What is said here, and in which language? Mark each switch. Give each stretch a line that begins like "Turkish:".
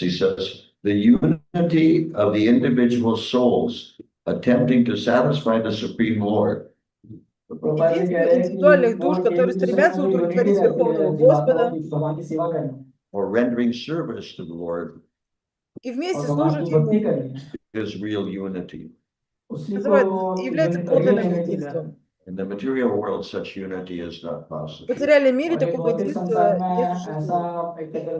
English: He says, the unity of the individual souls attempting to satisfy the Supreme Lord.
Russian: Единство индивидуальных душ, которые стремятся удовлетворить Верховного Господа
English: Or rendering service to the Lord
Russian: и вместе служат Ему,
English: is real unity.
Russian: является подлинным единством.
English: In the material world, such unity is not
Russian: В
English: possible.
Russian: материальном мире такого единства не существует.